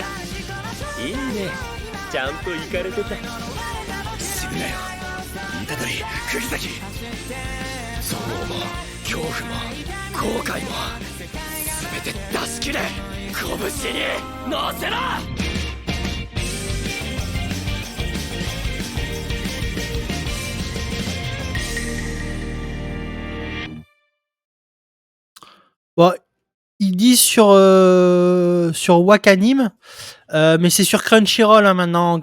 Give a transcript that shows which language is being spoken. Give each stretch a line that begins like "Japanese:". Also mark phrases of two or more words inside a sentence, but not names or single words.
Japanese: いいね、ちゃんとイカれてた。死ぬなよ、虎杖釘崎。憎悪も恐怖も後悔も全て出し切れ。拳に乗せろ。
French: Bon, ils disent sur Wakanim, mais c'est sur Crunchyroll maintenant.